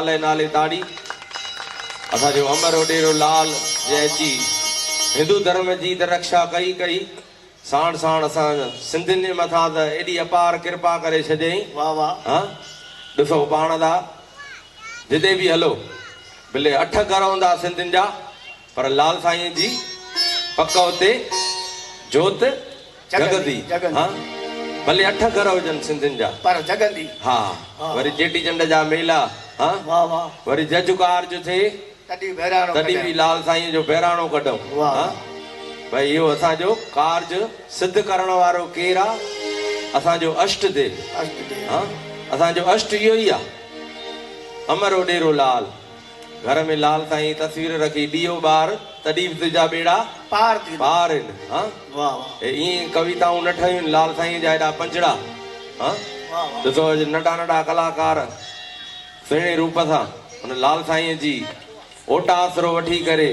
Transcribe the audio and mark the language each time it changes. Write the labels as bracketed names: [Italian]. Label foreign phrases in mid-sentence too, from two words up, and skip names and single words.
[Sindhi] जे नाले ताड़ी असांजो अमर ओडेरो लाल जे अची हिंदू धर्म जी त रक्षा कई साण साण असां सिंधियुनि जे मथां त एॾी अपार कृपा करे छॾियईं हा ॾिसो पाण था जिते बि हलो भले 8 घर हूंदा सिंधियुनि जा पर लाल साईं जी पक उते जोत जगंदी हा भले 8 घर हुजनि सिंधियुनि जा पर जगंदी हा वरी चेटीचंड जा मेला हा वरी जज कारज थिए तॾहिं बि लाल साईं जो बहिराणो कढूं हा भाई इहो असांजो कार्ज सिद्ध करण वारो केरु आहे असांजो अष्ट देव हा असांजो अष्ट इहो ई आहे अमर ओडेरो लाल घर में लाल साईं तस्वीर रखी ॾियो ॿार तॾहिं बि तुंहिंजा बेड़ा पार थी पार आहिनि हा वाह वाह ईअं कविताऊं न ठहियूं आहिनि लाल साईं जा एॾा पंजड़ा हा वाह वाह ॾिसो अॼु नंढा नंढा कलाकार सुहिणे रूप सां हुन लाल साईं जी ओटा आसरो वठी करे